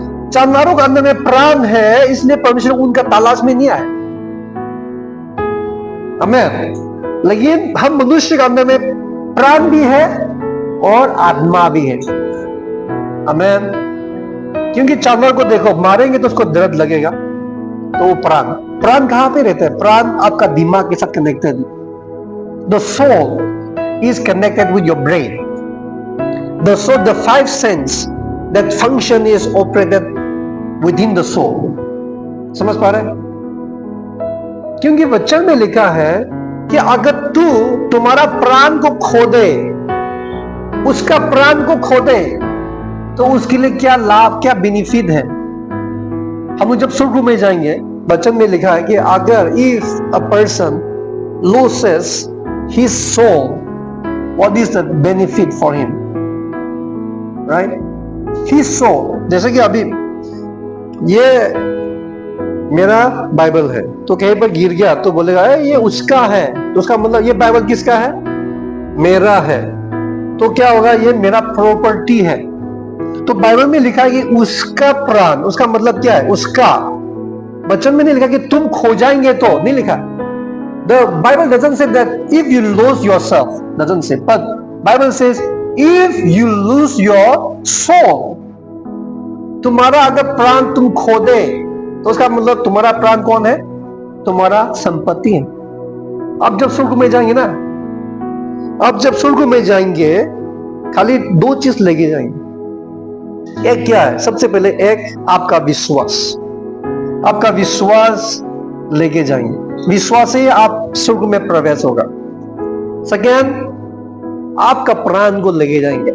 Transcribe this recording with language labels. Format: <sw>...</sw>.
<hi>जानवरों के अंदर में प्राण है, इसलिए परमेश्वर उनका तलाश में नहीं आया, आमीन। लेकिन हम मनुष्य के अंदर में प्राण भी है और आत्मा भी है, आमीन। क्योंकि जानवर को देखो, मारेंगे तो उसको दर्द लगेगा, तो वो प्राण कहां पे रहता है? प्राण आपका दिमाग के साथ connected.</hi> <en>The soul is connected with your brain. The soul, the five sense that function is operated within the soul.</en> <hi>समझ पा रहे हैं? क्योंकि वचन में लिखा है कि अगर तू तुम्हारा प्राण को खो दे, उसका प्राण को खो दे, तो उसके लिए क्या लाभ, क्या बेनिफिट है? हम लोग जब स्वर्ग में जाएंगे, वचन में लिखा है कि अगर</hi> <en>if a person loses his soul, what is the benefit for him, right? His soul,</en> <hi>जैसे कि अभी ये मेरा बाइबल है, तो कहीं पर गिर गया तो बोलेगा ये उसका है, तो उसका मतलब ये बाइबल किसका है? मेरा है। तो क्या होगा? ये मेरा प्रॉपर्टी है। तो बाइबल में लिखा है कि उसका प्राण, उसका मतलब क्या है? उसका। वचन में नहीं लिखा कि तुम खो जाएंगे, तो नहीं लिखा।</hi> <en>The Bible doesn't say that if you lose yourself, doesn't say, but Bible says if you lose your soul,</en> <hi>तुम्हारा अगर प्राण तुम खो दे, तो उसका मतलब तुम्हारा प्राण कौन है? तुम्हारा संपत्ति है, आप जब स्वर्ग में जाएंगे ना, आप जब स्वर्ग में जाएंगे खाली 2 चीज लेके जाएंगे। एक क्या है? सबसे पहले एक आपका विश्वास, आपका विश्वास लेके जाएंगे। विश्वास से आप स्वर्ग में प्रवेश होगा। सेकेंड, आपका प्राण को लेके जाएंगे।</hi>